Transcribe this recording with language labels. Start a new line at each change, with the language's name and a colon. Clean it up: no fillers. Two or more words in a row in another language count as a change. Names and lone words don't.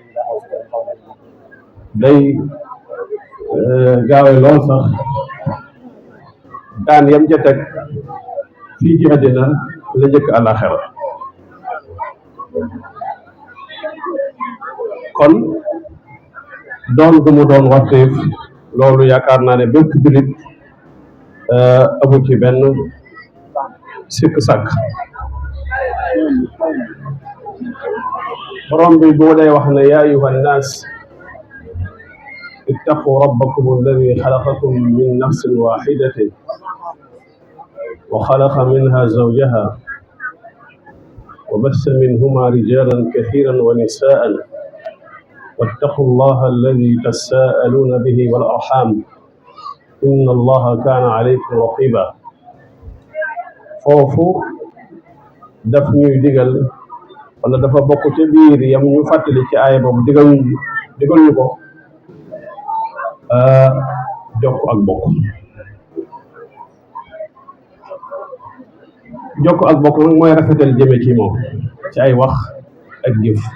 Wolof: day gaawe lool sax daan yam ca teg fii ci àddina la njëkk àllaaxira kon doon gu mu doon warteef loolu yaakaar naa ne bépp jullit amu ci benn sikk sàkk. borom bi bu lay wax ne
Arabic: يا أيها الناس اتقوا ربكم الذي خلقكم من نفس واحدة وخلق منها زوجها وبث منهما رجالا كثيرا ونساء واتقوا الله الذي تساءلون به والأرحام إن الله كان عليكم رقيبا.
Wolof: foofu daf ñuy digal wala dafa bokk ci biir yam ñu fàttali ci aaya boobu digal ñu ko jokk ak bokk. jokk ak bokk nag mooy rafetal jëme ci moom ci ay wax ak jëf